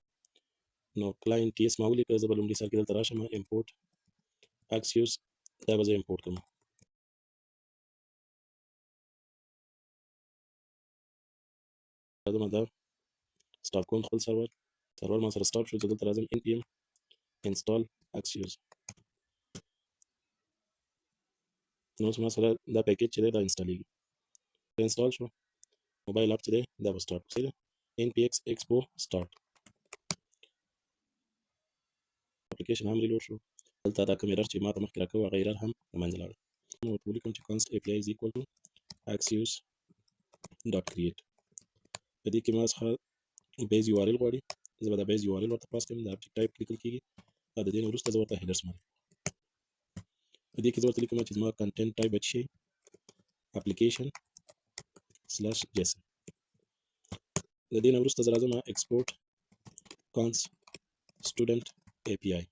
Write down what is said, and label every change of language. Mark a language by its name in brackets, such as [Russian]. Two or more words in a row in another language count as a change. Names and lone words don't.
[Pashto] نو [English] client TS [Pashto] ما ولیکه. زه به لومړي سر کې دلته راشم [English] import axios, [Pashto] دا به زه امپورټ کړم. راځم دا سټاپ کوم خپل سرور ما سره سټاپ شو. زه دلته راځم [English] npm install axios. [Pashto] نو اوس ما سره دا پیکیج چې دی دا انسټالیږي. انسټال شو. [English] mobile app [Pashto] چې دی دا به سټارټ. صحیح ده. [English] npx expo start [Pashto] اپلیکیشن هم ریلوډ شو. دلته دا کوم ایرر چې ما ته مخکې راکوه هغه ایرر هم له منځه لاړ. نو ورته ولیکم چې [English] const api is equal to axios dot create. [Pashto] په دې کې ما څخه [English] base URL [Pashto] غواړي. زه به دا [English] base URL [Pashto] ورته پاس کړم. د [English] object type [Pashto] لیکل کېږي او د دې نه وروسته زه ورته هیډرز معرفي. په دې کې زه ورته لیکم چې زما [English] content type [Pashto] به شي [English] application slash JSON. [Pashto] د دې نه وروسته زه راځم [English] export const student API.